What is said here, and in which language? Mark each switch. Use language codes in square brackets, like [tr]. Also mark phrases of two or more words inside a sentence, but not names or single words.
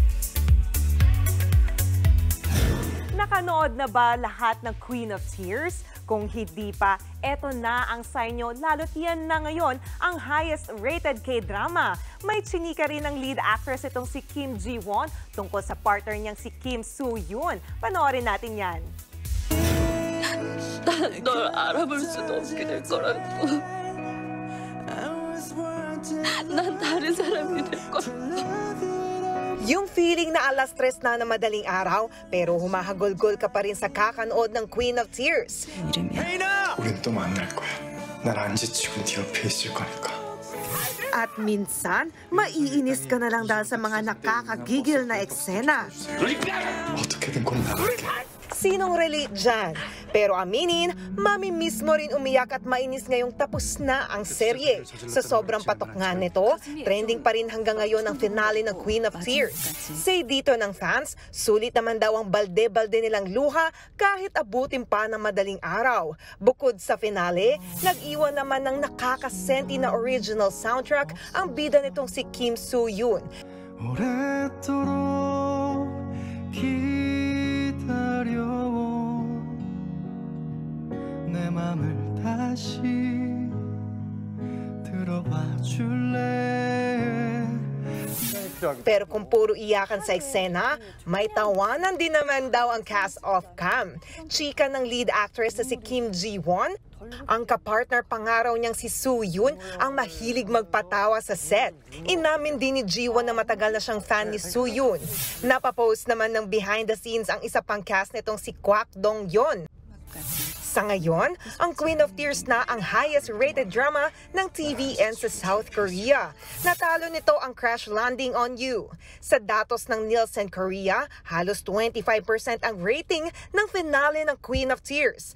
[tl] Nakanood na ba lahat ng Queen of Tears? Kung hindi pa, eto na ang sign nyo, lalo't yan na ngayon ang [en] highest rated [tl] K-drama. May chinika rin ng [en] lead actress [tl] itong si Kim Ji-won tungkol sa partner niyang si Kim Soo-yoon. Panoorin natin yan. [ko] 널 알아볼 수도 없게 될 거라고. 난 다른 사람이 될 거야. [tl] Yung feeling na alas 3 na madaling araw, pero humahagulgol ka pa rin sa kakanood ng Queen of Tears. [ko] 우린 또 만날 거야. 난 안 지치고 네 옆에 있을 거니까. [tl] At minsan, maiinis ka na lang dahil sa mga nakakagigil na eksena. [ko] 어떻게든 꼭 나갈게. [tl] Sinong relate dyan? Pero aminin, mami-miss mo rin umiyak at mainis ngayong tapos na ang serye. Sa sobrang patok nga nito, trending pa rin hanggang ngayon ang finale ng Queen of Tears. Say dito ng fans, sulit naman daw ang balde-balde nilang luha kahit abutin pa ng madaling araw. Bukod sa finale, nag-iwan naman ng nakakasenti na [en] original soundtrack [tl] ang bida nitong si Kim Soo-yoon. [ko] 내 맘을 다시 들어봐 줄래. [tl] Pero kung puro iyakan sa eksena, may tawanan din naman daw ang cast off-cam. Chika ng [en] lead actress [tl] na si Kim Ji-won, ang kapartner pangaraw niyang si Soo-yoon ang mahilig magpatawa sa set. Inamin din ni Ji-won na matagal na siyang fan ni Soo-yoon. Napapost naman ng [en] behind the scenes [tl] ang isa pang cast nitong si Kwak Dong-yeon. Sa ngayon, ang Queen of Tears na ang [en] highest rated drama [tl] ng TVN sa South Korea. Natalo nito ang Crash Landing on You. Sa datos ng Nielsen Korea, halos 25% ang rating ng finale ng Queen of Tears.